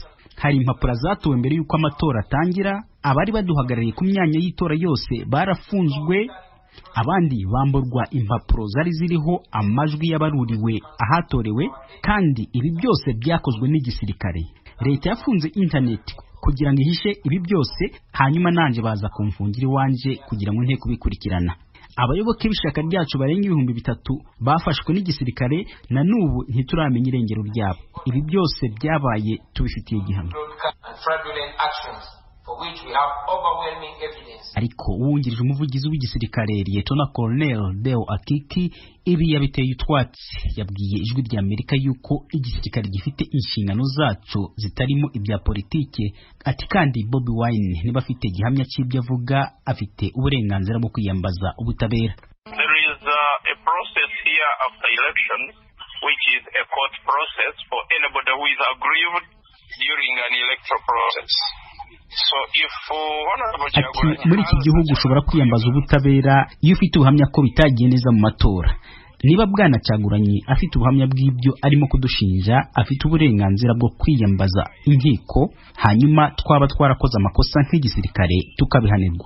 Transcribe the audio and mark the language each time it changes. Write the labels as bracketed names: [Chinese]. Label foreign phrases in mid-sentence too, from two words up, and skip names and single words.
[Kinyarwanda] Hari impapuro zatowe mbere y'uko amatora atangira, abari baduhagarariye ku myanya y'itora yose barafunzwe, abandi bamburwa impapuro zari ziriho amajwi y'abaruriwe ahatorewe, kandi ibi byose byakozwe n'igisirikare. Leta yafunze internet kugira ngo ihishe ibi byose, hanyuma nanje baza kumfungira iwanje kugira ngo nteko bikurikirana. Abayoboke b'ishaka ryacu barenga 3,000 bafashwe n'igisirikare, na n'ubu ntituramenya irengero ryabo. Ibi byose byabaye tubifitiye gihamya. Ariko uwungirije umuvugizi w'igisirikare Lieutenant Colonel Deo Akiki ibi yabiteye utwatsi. Yabwiye ijwi rya Amerika yuko igisirikare gifite inshingano zacu zitarimo ibya politike. Ati kandi Bobi Wine niba afite gihamya cy'ibyo avuga, afite uburenganzira bwo kwiyambaza ubutabera. [English] There is a process here after election, which is a court process for anybody who is aggrieved during an electoral process. [Kinyarwanda] Ati muri iki gihugu ushobora kwiyambaza ubutabera iyo ufite ubuhamya ko bitagiye neza mu matora. Niba Bwana Kyagulanyi afite ubuhamya bw'ibyo arimo kudushinja, afite uburenganzira bwo kwiyambaza inkiko, hanyuma twaba twarakoze amakosa nk'igisirikare tukabihanirwa.